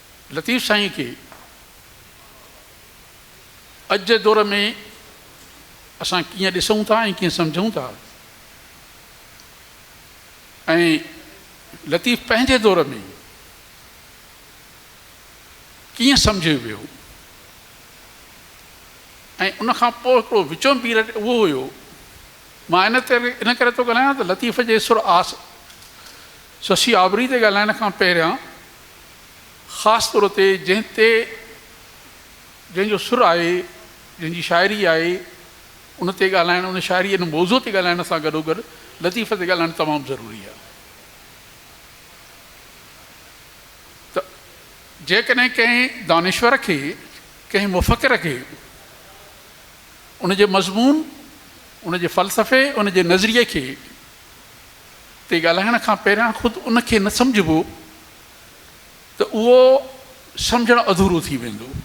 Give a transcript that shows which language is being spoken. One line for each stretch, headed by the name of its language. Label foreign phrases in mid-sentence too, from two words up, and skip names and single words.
Sindhi: लतीफ़ साईं खे अॼु जे दौर में असां कीअं ॾिसूं था ऐं कीअं सम्झूं था, ऐं लतीफ़ पंहिंजे दौर में कीअं सम्झियो वियो, ऐं उनखां पोइ हिकिड़ो विचों पीरियड उहो हुयो। मां इन करे थो ॻाल्हायां त लतीफ़ जे सुर शशि आबरी ते ॻाल्हाइण खां पहिरियां ख़ासि तौर ते जंहिंजो सुर आहे, जंहिंजी शाइरी आहे, उन ते ॻाल्हाइण, उन शाइरी उन मौज़ूअ ते ॻाल्हाइण सां गॾोगॾु लतीफ़ ते ॻाल्हाइणु तमामु ज़रूरी आहे। त जेकॾहिं कंहिं दानिश्वर खे, कंहिं मुफ़क्किर खे उनजे मज़मून, उनजे फ़लसफ़े, उनजे नज़रिए खे ते ॻाल्हाइण खां पहिरियां ख़ुदि उनखे न सम्झिबो त उहो सम्झणु अधूरो थी वेंदो।